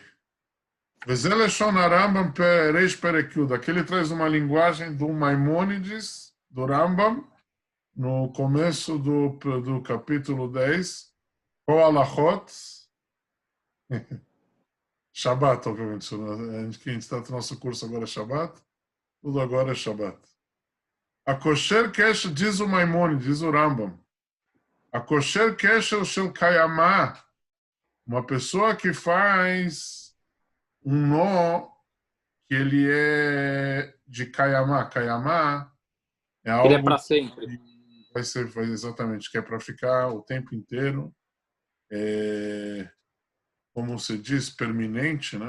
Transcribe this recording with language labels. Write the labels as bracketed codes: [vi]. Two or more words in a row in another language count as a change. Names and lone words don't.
[he] זה לשון הרמבם ריש פרק יוד, [pt] aqui ele traz uma linguagem do Maimônides, do Rambam, no começo do capítulo 10, [he] כל הלכות, שבת, [pt] obviamente, que a gente está no nosso curso agora é Shabbat, tudo agora é Shabbat. [he] הקושר קשר, [pt] diz o Maimônides, diz o Rambam, [he] הקושר קשר של קיימא, [pt] uma pessoa que faz um nó que ele é de kayamah. Kayamah é algo... Ele é para sempre. Vai exatamente, que é para ficar o tempo inteiro, como se diz, permanente, né?